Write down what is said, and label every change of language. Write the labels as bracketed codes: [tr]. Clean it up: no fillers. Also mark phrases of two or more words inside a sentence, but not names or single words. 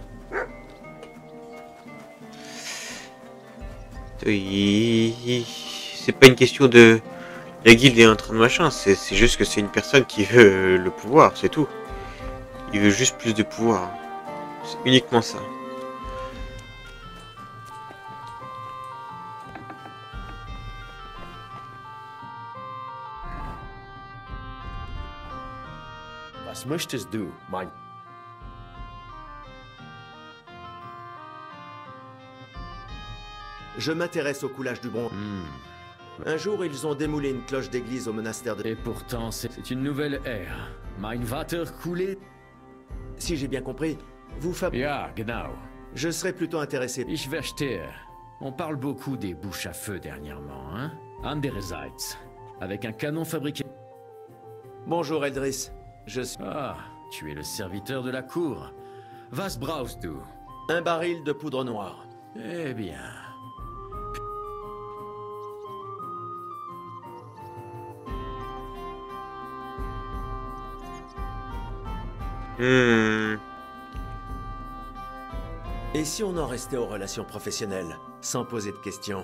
[fr] C'est pas une question de... La guilde est en train de machin, c'est juste que c'est une personne qui veut le pouvoir, c'est tout. Il veut juste plus de pouvoir. C'est uniquement ça. [de] Was möchtest du, mein... [fr] Je m'intéresse au coulage du bronze. Un jour, ils ont démoulé une cloche d'église au monastère de... Et pourtant, c'est une nouvelle ère. [de] Mein Vater coulé. [fr] Si j'ai bien compris, vous fabriquez... [de] Ja, genau. [fr] Je serais plutôt intéressé... [de] Ich verstehe. [fr] On parle beaucoup des bouches à feu dernièrement, hein? Andererseits, avec un canon fabriqué... Bonjour, Eldris. Je suis... Ah, tu es le serviteur de la cour. [de] Was brauchst du? [fr] Un baril de poudre noire. Eh bien... Et si on en restait aux relations professionnelles, sans poser de questions?